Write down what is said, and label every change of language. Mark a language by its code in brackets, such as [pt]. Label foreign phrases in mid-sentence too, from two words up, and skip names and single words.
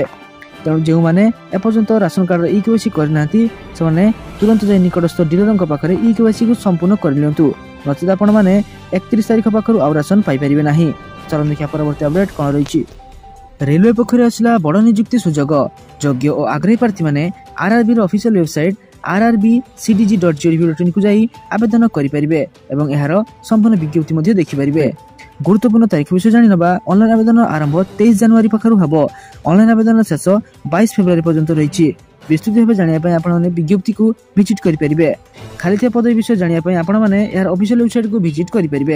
[or] ତେଣୁ ଯେଉଁମାନେ ଏପର୍ଯ୍ୟନ୍ତ [en] ration card [or] EKYC କରିନାହାନ୍ତି ସେମାନେ ତୁରନ୍ତ ଯାଇ ନିକଟସ୍ଥ ଡିଲରଙ୍କ ପାଖରେ EKYCକୁ ସମ୍ପୂର୍ଣ୍ଣ କରିନିଅନ୍ତୁ। ନଚେତ୍ ଆପଣମାନେ 31 ତାରିଖ ପାଖରୁ ଆଉ ରାସନ ପାଇପାରିବେ ନାହିଁ। ଚାଲନ୍ତୁ ଦେଖିବା ପରବର୍ତ୍ତୀ ଅପଡେଟ୍ କ'ଣ ରହିଛି। ରେଲୱେ ପକ୍ଷରୁ ଆସିଲା ବଡ଼ ନିଯୁକ୍ତି ସୁଯୋଗ। ଯୋଗ୍ୟ ଓ ଆଗ୍ରହୀ ପ୍ରାର୍ଥୀମାନେ RRBର [en] official website [or] rrbcdg.gov.in ଯାଇ ଆବେଦନ କରିପାରିବେ ଏବଂ ଏହାର ସମ୍ପୂର୍ଣ୍ଣ ବିଜ୍ଞପ୍ତି ମଧ୍ୟ ଦେଖିପାରିବେ। ଗୁରୁତ୍ୱପୂର୍ଣ୍ଣ ତାରିଖ ବିଷୟ ଜାଣିନେବା। ଅନଲାଇନ୍ ଆବେଦନ ଆରମ୍ଭ 23 ଜାନୁଆରୀ ପାଖରୁ ହେବ। ଅନଲାଇନ୍ ଆବେଦନର ଶେଷ 22 ଫେବୃଆରୀ ପର୍ଯ୍ୟନ୍ତ ରହିଛି। ବିସ୍ତୃତ ଭାବେ ଜାଣିବା ପାଇଁ ଆପଣମାନେ ବିଜ୍ଞପ୍ତିକୁ ଭିଜିଟ୍ କରିପାରିବେ। ଖାଲିଥିବା ପଦବୀ ବିଷୟ ଜାଣିବା ପାଇଁ ଆପଣମାନେ ଏହାର [en] official website [or] ଭିଜିଟ୍ କରିପାରିବେ।